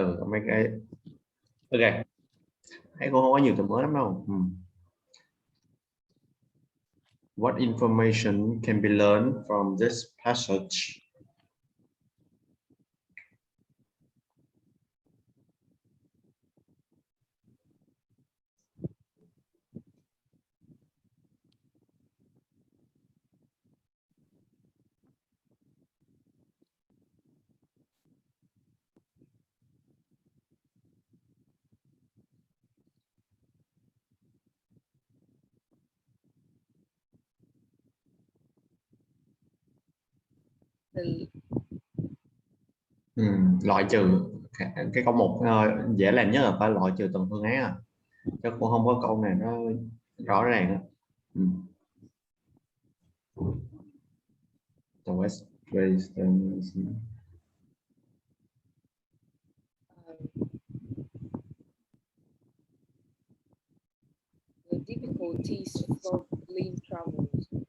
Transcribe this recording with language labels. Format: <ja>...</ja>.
<vi>Mấy cái ok. Thấy cô không có nhiều từ mới lắm đâu.</vi> <en>What information can be learned from this passage?</en> <vi>Loại trừ cái câu 1 dễ làm nhất là phải loại trừ từng phương án chứ cũng không có câu này nó rõ ràng.</vi> <en>The West The difficulties for blind travelers.</en>